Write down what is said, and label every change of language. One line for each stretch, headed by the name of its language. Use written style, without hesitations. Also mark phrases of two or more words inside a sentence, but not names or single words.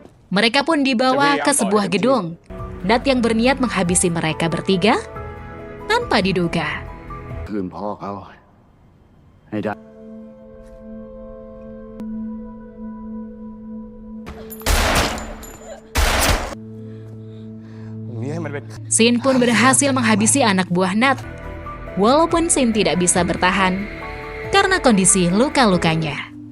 Indonesian: Mereka pun dibawa ke sebuah gedung. Nat yang berniat menghabisi mereka bertiga tanpa diduga.
Thai: คืนพ่อเขาให้ได้
Indonesian: Sin pun berhasil menghabisi anak buah Nat. Walaupun Sin tidak bisa bertahan karena kondisi luka-lukanya.